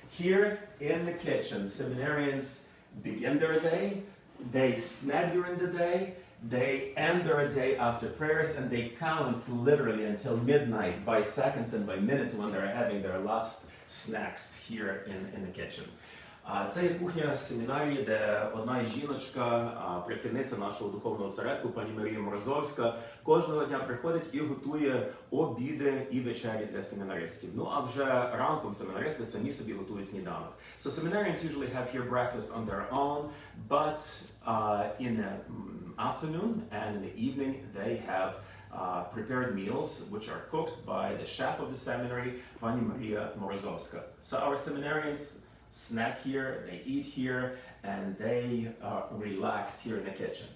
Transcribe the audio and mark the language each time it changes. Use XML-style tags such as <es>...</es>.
<en>Here in the kitchen, seminarians begin their day, they snack during the day, they end their day after prayers, and they count literally until midnight by seconds and by minutes when they're having their last snacks here in the kitchen.</en> <uk>Це є кухня семінарії, де одна жіночка, працівниця нашого духовного осередку, пані Марія Морозовська, кожного дня приходить і готує обіди і вечері для семінаристів. Ну а вже ранком семінаристи самі собі готують сніданок.</uk> <en>So seminarians usually have here breakfast on their own, but in the afternoon and in the evening they have prepared meals which are cooked by the chef of the seminary, Pani Maria Morozovska. So our seminarians snack here, they eat here, and they relax here in the kitchen.</en>